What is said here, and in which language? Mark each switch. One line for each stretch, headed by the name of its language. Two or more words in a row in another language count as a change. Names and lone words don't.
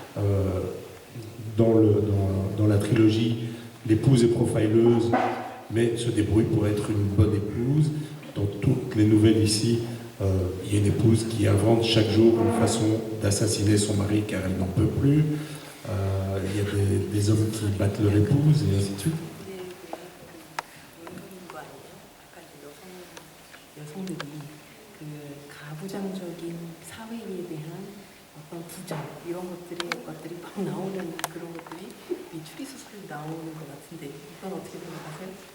French: Dans la trilogie, l'épouse est profileuse, mais se débrouille pour être une bonne épouse. Dans toutes les nouvelles ici, il y a une épouse qui invente chaque jour une façon d'assassiner son mari car elle n'en peut plus. Il y a des hommes qui battent leur épouse et ainsi de suite.
Korean: 여성들이 그 가부장적인 사회에 대한 어떤 부정 이런 것들이 막 나오는 그런 것들이 이 추리소설에 나오는 것 같은데 이건 어떻게 생각하세요?